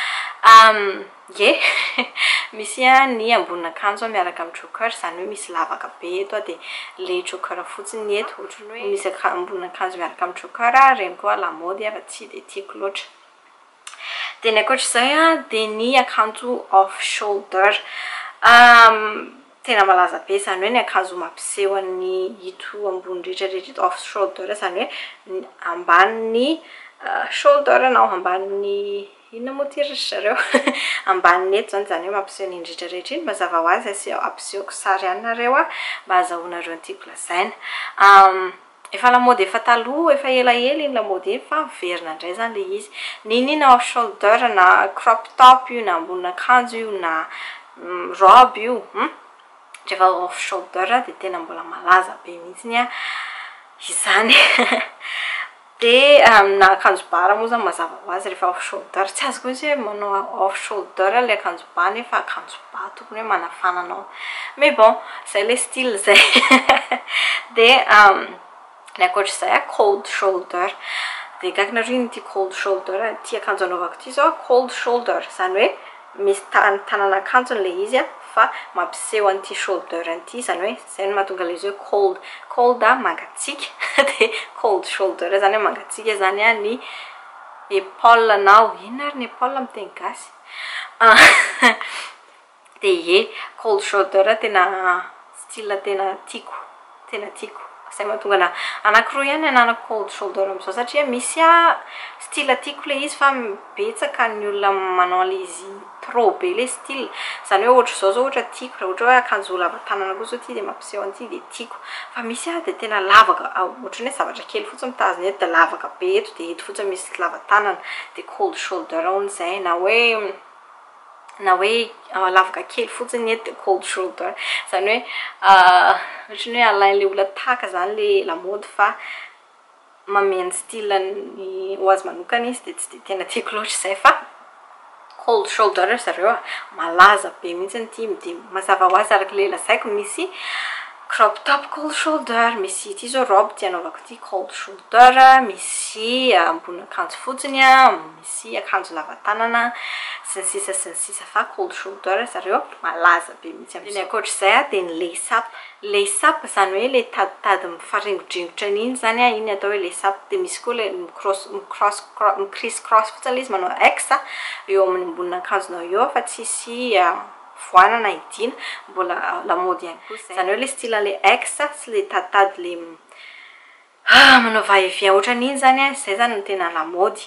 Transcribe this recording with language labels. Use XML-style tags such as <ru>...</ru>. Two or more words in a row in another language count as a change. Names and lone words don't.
<mg>Misy ny ambonin'akanjo miaraka amin'ny choker izany hoe misy lavaka be eto dia le choker fotsiny eto ohatry ny hoe misy ambonin'akanjo miaraka amin'ny choker ireny koa lamaody fa tsy dia tiako loatra. Dia ny ankoatr'izay dia ny akanjo</mg> <en>off shoulder.</en> <mg>Tena malaza be izany hoe ny akanjo mampiseho ny hito ambony rehetrarehetra</mg> <en>off shoulder</en> <mg>izany hoe ambanin'ny shoulder na ambanin'ny inona moa ty ry zareo ambanin'ny eto zany hoe mampiseho ny rehetrarehetra iny. Mazava ho azy ampisehoko sary ihany nareo mba azahoanareo ny tiako lazaina. Efa lamaody efa taloha efa elaela iny lamaody iny fa verina indray zany ilay izy. Ninina</mg> <en>off shoulder</en> <mg>na</mg> <en>crop top</en> <mg>io na ambonin'akanjo io na robe io rehefa</mg> <en>off shoulder</en> <mg>dia tena mbola malaza be mihitsy izany. Dia na akanjo bara moa zany mazava ho azy rehefa</mg> <en>off shoulder</en> <mg>tsy azoko mihitsy hoe manao</mg> <en>off shoulder</en> <mg>ilay akanjo ba nefa akanjo ba tokony hoe manafana anao.</mg> <fr>Mais bon</fr> <mg>izay ilay style izay. Dia ny ankoatr'izay</mg> <en>cold shoulder.</en> <mg>Dia gagnareo iny ty</mg> <en>cold shoulder</en> <mg>ty akanjo anaovako ty zao</mg> <en>cold shoulder</en> <mg>izany hoe misy tanan'akanjo ilay izy fa mampiseho an'ity shoulder an'ity izany hoe izay no mahatonga ilay izy hoe cold mangatsiaka. Dia</mg> <en>cold shoulder</en> <mg>zany hoe mangatsiaka zany ny épaule nao inona ary ny épaule amin'ny teny gasy. Dia</mg> <en>cold shoulder</en> <mg>tena style tena tiako izay mahatonga anankiroa ihany ananako</mg> <en>cold shoulder</en> <mg>amin'izao satria misy style tiako ilay izy fa betsaka ny olona manao ilay izy trop be ilay style izany hoe ohatra izao ohatra tiako raha ohatra hoe akanjo lava tanana koa zao ty dia mampiseho an'ity dia tiako. Fa misy dia tena lavaka ohatra ny hoe zavatra kely fotsiny mitazona eto dia lavaka be eto dia eto fotsiny misy lava tanana dia</mg> <en>cold shoulder</en> <mg>hono izay na hoe lavaka kely fotsiny eto dia</mg> <en>cold shoulder</en> <mg>izany hoe ohatry ny hoe alain'ilay olona taka zany ilay lamaody fa mameno style ny ho azy manokana izy dia tsy dia tena tiako loatra izay fa</mg> <en>cold shoulder</en> <mg>zareo malaza be mihitsy ty dia mazava ho azy araka ilay lazaiko misy</mg> <en>crop top cold shoulder,</en> <mg>misy ty zao robe ty anaovako ty</mg> <en>cold shoulder,</en> <mg>misy ambonin'akanjo fotsiny misy akanjo lava tanana sy ny sisa fa</mg> <en>cold shoulder</en> <mg>zareo malaza be mihitsy amin'izay. Ny ankoatr'izay dia ny</mg> <en>lace up</en> <mg>izany hoe ilay taditady mifaringodringotra iny zany iny atao hoe</mg> <en>lace up.</en> <mg>Dia misy koa ilay</mg> <en>criss cross</en> <mg>fotsiny ilay izy manao X eo amin'ny ambonin'akanjonao eo fa tsisy voanana idina mbola lamaody ihany koa izany hoe ilay style ilay X sy ilay taditady ilay manao</mg> <fr>va-et-vient</fr> <mg>ohatran'iny zany izay zany no tena lamaody.</mg>